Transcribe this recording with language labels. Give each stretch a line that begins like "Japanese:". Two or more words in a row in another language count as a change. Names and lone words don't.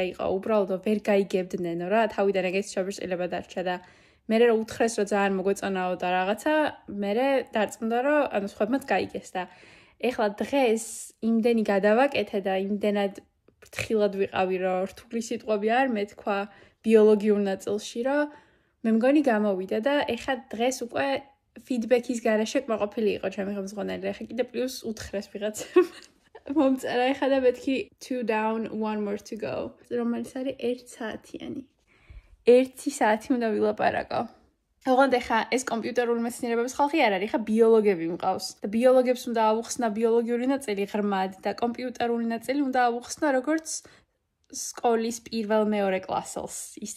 Georgian: იყო, უბრალოდ ვერ გაიგებდნენ რა, თავიდან ეგეც შაბერწილება დარჩა და მე რა უთხრეს რომ ძალიან მოგვეწონაო და რაღაცა, მე დარწმუნდა რომ ანუ სხვებმაც გაიგეს და ეხლა დღეს იმდენი გადავაკეთე და იმდენად ფრთხილად ვიყავი რომ რთული სიტყვები არ მეთქვა ბიოლოგიურ ნაწილში რომ მე მგონი გამოვიდა და ეხლა დღეს უკვე ფიდბექის გარეშე კმაყოფილი იყო ჩემი ხელმძღვანელი. ეხლა კიდე პლუს უთხრეს ვიღაცამ მომწერა ეხლა და მეთქი
English: 2 down 1 more to go
Georgian: რომელიც არის 1 საათიანი. 1 საათი უნდა ვილაპარაკო. ოღონდ ეხა ეს კომპიუტერული მეცნიერებების ხალხი არ არის, ეხა ბიოლოგები მყავს და ბიოლოგებს უნდა ავუხსნა ბიოლოგიური ნაწილი ღრმად და კომპიუტერული ნაწილი უნდა ავუხსნა როგორც სკოლის პირველ-მეორე კლასელს ისე.